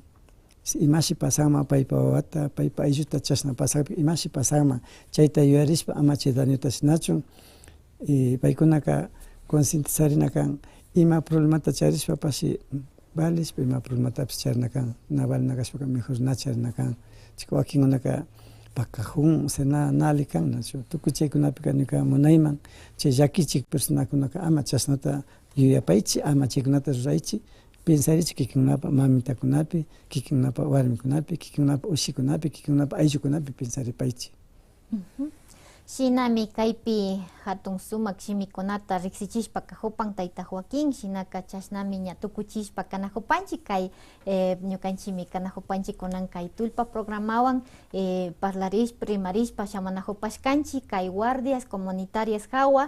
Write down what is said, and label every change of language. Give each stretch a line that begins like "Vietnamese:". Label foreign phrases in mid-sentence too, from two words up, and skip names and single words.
Quechua: Imashi pasama paypa wawata, paypa aylluta chashna pasapi, imashi pasama chayta yuyarishpa ama chay dañuta shinachun. Y paykunaka concientizarinakan ima problemata charishpa pashi valishpa ima problematapish charinakan, na valinakashpaka mejor na charinakan. Chika wakinkunaka pakajun,
Spanish: o sea,
Quechua: na alikan nachu. Tukuy chaykunapika ñuka munayman chay llakichik personakunaka ama chashnata yuyapaychik, ama chaykunata ruraychik, pensarichik kikinkunapa mamitakunapi, kikinkunapa warmikunapi, kikinkunapa ushikunapi, kikinkunapa ayllukunapi pensaripaychik. Shinami kaypi hatun sumak shimikunata riksichishpa kahupan tayta Joaquín, shinaka chashnami ña tukuchishpa kanajupanchik kay ñukanchimi kanajupanchik kunan kay tullpa programawan parlarishpa rimarishpa shamanajupashkanchik kay
Spanish: guardias comunitarias
Quechua: hawa